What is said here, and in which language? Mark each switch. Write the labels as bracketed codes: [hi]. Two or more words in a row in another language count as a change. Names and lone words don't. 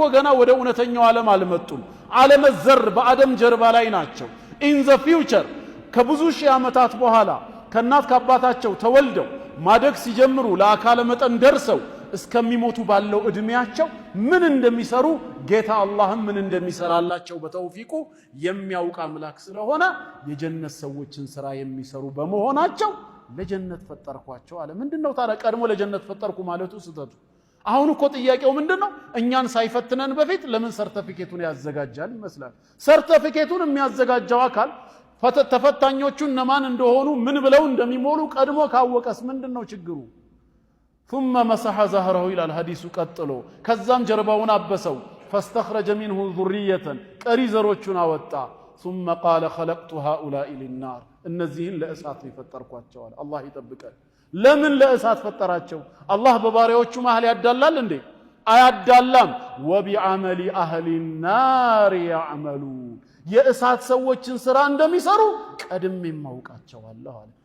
[am] ገና ወደ እውነተኛው ዓለም አልመጡም። ዓለመ ዘር በአደም ጀርባ ላይ ናቸው። [en] in the future [am] ከብዙ ሺህ ዓመታት በኋላ ከእናት ከአባታቸው ተወልደው ማደግ ሲጀምሩ ለአካለ መጠን ደርሰው እስከሚሞቱ ባለው እድሜያቸው ምን እንደሚሰሩ ጌታ አላህም ምን እንደሚሰራላቸው በተውፊቁ የሚያውቅ አምላክ ስለሆነ የጀነት ሰዎችን ስራ የሚሰሩ በመሆናቸው ለጀነት ፈጠርኳቸው አለ። ምንድነው ታዲያ ቀድሞ ለጀነት ፈጠርኩ ማለቱ ስተቱ? አሁን እኮ ጥያቄው ምንድነው? እኛን ሳይፈትነን በፊት ለምን ሰርተፊኬቱን ያዘጋጃል ይመስላል። ሰርተፊኬቱን የሚያዘጋጀው አካል ተፈታኞቹ እነማን እንደሆኑ ምን ብለው እንደሚሞሉ ቀድሞ ካወቀስ ምንድነው ችግሩ? [ar] ثم مسح ظهره الى الحديث [am] ቀጥሎ ከዛም ጀርባውን አበሰው [ar] فاستخرج منه ذرية [am] ቀሪ ዘሮቹን አወጣ [ar] ثم قال خلقت هؤلاء للنار [am] እነዚህን ለእሳት ፈጠርኳቸው አለ። አላህ ይጠብቀን። ለምን ለእሳት ፈጠራቸው? አላህ በባሪያዎቹ መሃል ያዳላል እንዴ? አያዳላም። [ar] وبعمل اهل النار يعملون [am] የእሳት ሰዎችን ስራ እንደሚሰሩ ቀድሜ ማውቃቸዋለሁ አለ።